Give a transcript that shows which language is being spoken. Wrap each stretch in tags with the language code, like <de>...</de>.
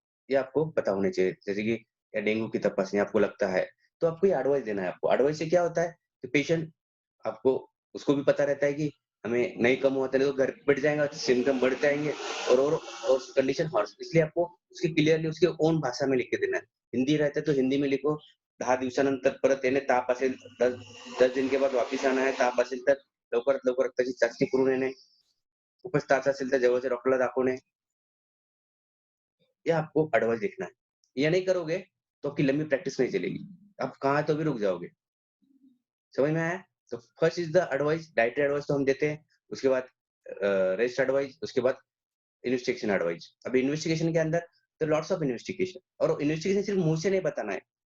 <hi>ये आपको पता होने चाहिए। जैसे कि या डेंगू की तपासनी आपको लगता है, तो आपको ये एडवाइस देना है। आपको एडवाइस से क्या होता है कि पेशेंट, आपको उसको भी पता रहता है कि हमें नहीं कम होता है तो घर पे बैठ जाएगा, सिम्टम बढ़ जाएंगे, और कंडीशन हॉर्स। इसलिए आपको उसके क्लियरली उसके ओन भाषा में लिख के देना है। हिंदी रहता है तो हिंदी में लिखो,</hi> <mr>10 दिवसानंतर परत येणे, ताप असेल</mr> <hi>10 दिन के बाद वापिस आना है,</hi> <mr>ताप असेल तर लवकरात लवकर रक्ताची चाचणी करून येणे, खूपच त्रास असेल तर जवळच्या डॉक्टरला दाखवणे।</mr> <hi>ये आपको एडवाइस लिखना है। ये नहीं करोगे तो आपकी लंबी प्रैक्टिस नहीं चलेगी, आप कहाँ तो भी रुक जाओगे। समझ में आया? तो</hi> <en>first is the advice,</en> <hi>dietary advice तो हम देते हैं। उसके बाद रेस्ट एडवाइस, उसके बाद इन्वेस्टिगेशन एडवाइस। अब इन्वेस्टिगेशन के अंदर तो लॉट्स ऑफ इन्वेस्टिगेशन, और इन्वेस्टिगेशन सिर्फ मुंह से नहीं बताना है।</hi>